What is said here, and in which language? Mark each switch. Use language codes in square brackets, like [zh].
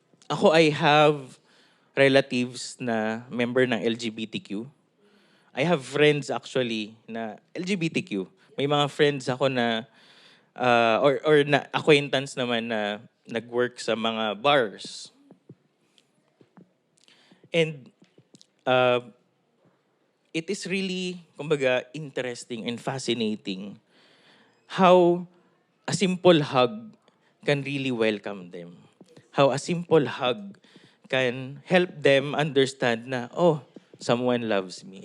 [en] Ako, I have relatives na member ng LGBTQ. I have friends actually na LGBTQ. [tl] May mga friends ako na or na acquaintance naman na nag-work sa mga bars. [en] And it is really, kumbaga, interesting and fascinating how a simple hug can really welcome them. How a simple hug can help them understand na, oh, someone loves me.